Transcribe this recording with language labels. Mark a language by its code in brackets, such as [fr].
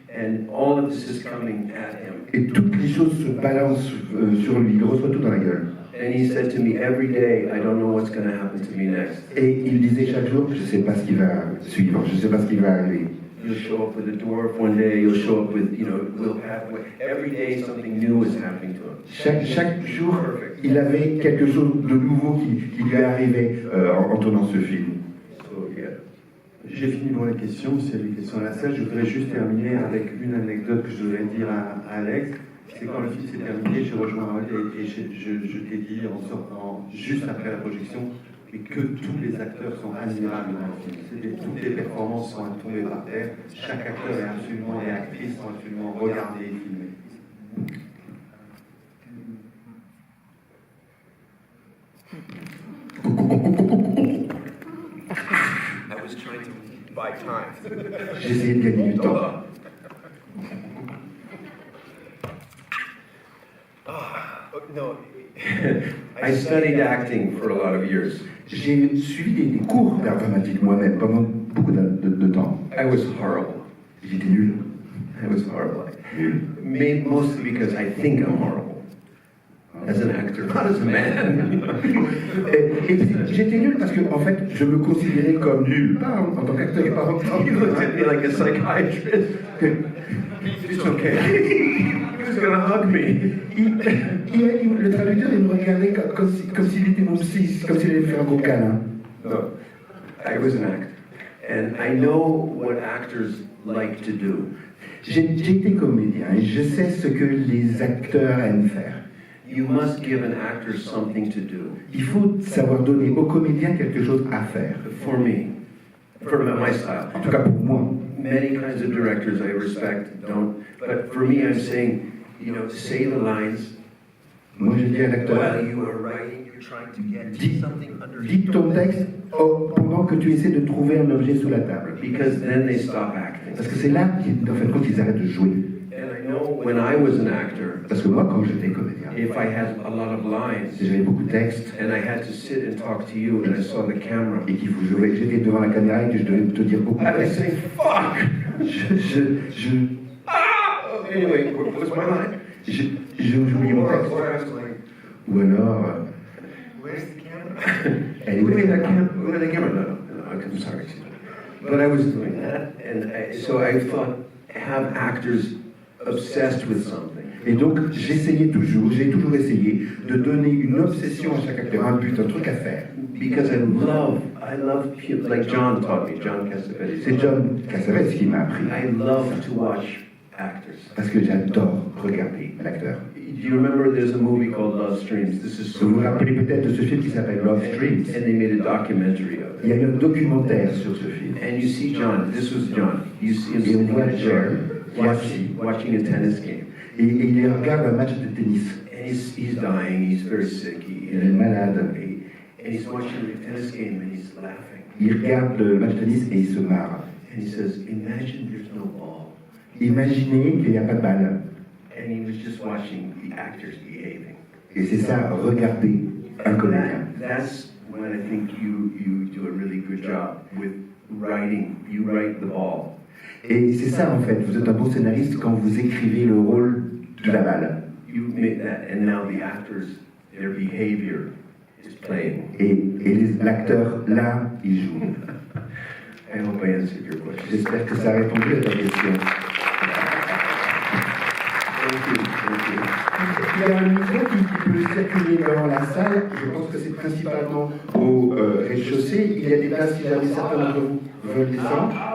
[en] And all of this is coming at him. [fr] Et toutes les choses se balancent sur lui, il reçoit tout dans la gueule. [en] And he said to me, every day, I don't know what's going to happen to me next. [fr] Et il disait chaque jour, je ne sais pas ce qui va suivre, je ne sais pas ce qui va arriver. [en] You'll show up with a dwarf one day, you'll show up with, Will Patton. Every day something new is happening to him. [fr] Chaque jour, il avait quelque chose de nouveau qui lui arrivait en tournant ce film. [en] So, yeah. [fr] J'ai fini pour les questions, s'il y a des questions à la salle. Je voudrais juste terminer avec une anecdote que je voudrais dire à Alex. C'est quand le film s'est terminé, j'ai rejoint Harold et je t'ai dit en sortant juste après la projection que tous les acteurs sont admirables dans le film. Toutes les performances sont à tomber par terre. Chaque acteur et actrice sont absolument regardés et filmés. [en] time. [fr] J'ai essayé de gagner du temps. [en] No, I studied acting for a lot of years. [fr] J'ai suivi des cours d'art dramatique moi-même pendant beaucoup de temps. [en] I was horrible. [fr] J'étais nul. [en] I was horrible. Mostly because I think I'm horrible. As an actor, not as a man. [fr] Et j'étais nul parce que, en fait, je me considérais comme nul, pas en tant qu'acteur et pas en tant [en] He looked at me like a psychiatrist. It's okay. He was gonna hug me. [fr] Le traducteur, il me regardait comme s'il était mon psy, comme s'il allait me faire un gros câlin. [en] No, I was an actor. And I know what actors like to do. [fr] J'ai été comédien et je sais ce que les acteurs aiment faire. [en] You must give an actor something to do. [fr] Il faut savoir donner aux comédiens quelque chose à faire. [en] For me, for my style. [fr] En tout cas pour moi. [en] Many kinds of directors I respect don't. But for me, I'm saying, you know, say the lines. [fr] Moi je dis à l'acteur, [en] While you are writing, you're trying to get something [fr] dis ton texte pendant que tu essaies de trouver un objet sous la table. [en] Because then they stop acting. [fr] Parce que c'est là qu'en fin de compte ils arrêtent de jouer. [en] And I know when I was an actor, [fr] Parce que moi quand j'étais comédien, [en] if I had a lot of lines [fr] j'avais beaucoup de textes [en] and I had to sit and talk to you and I saw the camera, [fr] et qu'il faut jouer, j'étais devant la caméra et que je devais te dire beaucoup de [en] I was [fr] textes. [en] saying, fuck! Ah Anyway, what was my line? [fr] J'oubliais mon texte. [en] Or I was like, [fr] Ou alors, [en] where's the camera? [fr] elle est où [en] Where's [fr] la [en] the camera? Where's the camera? No, I'm sorry. But I was doing that, and so I thought, have actors obsessed with something. [fr] Et donc j'ai toujours essayé de donner une obsession à chaque acteur, un but, un truc à faire. [en] Because I love people, like John taught me, John Cassavetes. [fr] C'est John Cassavetes qui m'a appris. [en] I love to watch actors. [fr] Parce que j'adore regarder l'acteur. [en] Do you remember there's a movie called Love Streams? This is [fr] Vous vous rappelez peut-être de ce film qui s'appelle Love Streams. [en] And they made a documentary of [fr] Il y [en] it. [fr] a eu un documentaire sur ce film. [en] And you see John, this was John. You see him [fr] Et on [en] sitting [fr] voit [en] in a chair, [fr] John [en] watching a tennis game. [fr] Et il regarde un match de tennis. [en] And he's dying, he's very sick. [fr] Il est malade. [en] And he's watching the tennis game and he's laughing. [fr] Il regarde le match de tennis et il se marre. [en] And he says, imagine there's no ball. [fr] Imaginez qu'il n'y a pas de balle. [en] And he was just watching the actors behaving. [fr] Et c'est ça, regarder un comédien. [en] That's when I think you do a really good job with writing. You write the ball. [fr] Et c'est ça en fait, vous êtes un bon scénariste quand vous écrivez le rôle de la balle. [en] You make that, and now the actors, their behavior is playing. [fr] Et l'acteur, là, il joue. [en] I hope I answered your question. [fr] J'espère que ça a répondu à ta question. [en] Thank you. [fr] Il y a un micro qui peut circuler dans la salle. Je pense que c'est principalement au rez-de-chaussée. Il y a des places si jamais certains d'entre vous veulent descendre.